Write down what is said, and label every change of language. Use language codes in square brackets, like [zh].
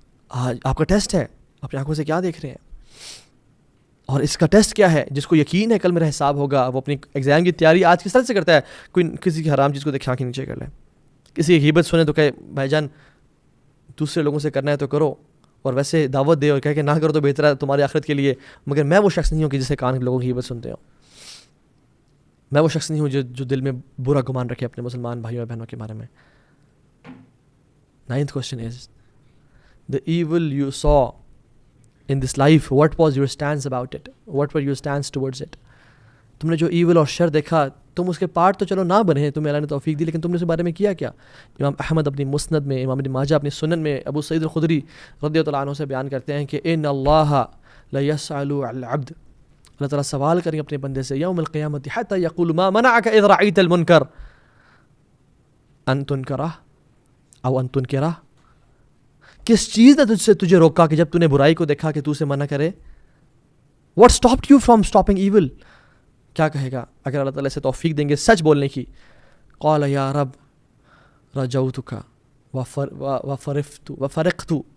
[ur] آج آپ کا ٹیسٹ ہے، اپنی آنکھوں سے کیا دیکھ رہے ہیں؟ اور اس کا ٹیسٹ کیا ہے؟ جس کو یقین ہے کل میرا حساب ہوگا، وہ اپنی ایگزام کی تیاری آج کس طرح سے کرتا ہے؟ کوئی کسی کی حرام چیز کو دیکھ آنکھیں نیچے کر لے، کسی کی غیبت سنے تو کہے بھائی جان دوسرے لوگوں سے کرنا ہے تو کرو، اور ویسے دعوت دے اور کہے کہ نہ کرو تو بہتر ہے تمہاری آخرت کے لیے. مگر میں وہ شخص نہیں ہوں کہ جسے کان لوگوں کی غیبت سنتے ہوں. میں وہ شخص نہیں ہوں جو دل میں برا گمان رکھے اپنے مسلمان بھائیوں اور بہنوں کے بارے میں. [en] 9th question is the evil you saw in this life, what was your stance about it? What were your stance towards it? [ur] تم نے جو ایول اور شر دیکھا، تم اس کے پارٹ تو چلو نہ بنے، تمہیں اللہ نے توفیق دی، لیکن تم نے اس کے بارے میں کیا کیا؟ امام احمد اپنی مسند میں، امام ابن ماجہ اپنی سنن میں، ابو سعید الخدری رضی اللہ عنہ سے بیان کرتے ہیں کہ [ar] ان اللہ لا يسأل العبد [ur] اللہ تعالیٰ سوال کریں اپنے بندے سے یوم القیامت [ar] حتی یقول ما منعک اذ رأیت المنکر ان تنکرہ [ur] او ان تنکرہ، کس چیز نے تجھے روکا کہ جب تو نے برائی کو دیکھا کہ تو اسے منع کرے؟ [en] What stopped you from stopping evil؟ [ur] کیا کہے گا اگر اللہ تعالیٰ سے توفیق دیں گے سچ بولنے کی؟ [ar] قال یا رب رجوتک وفرقت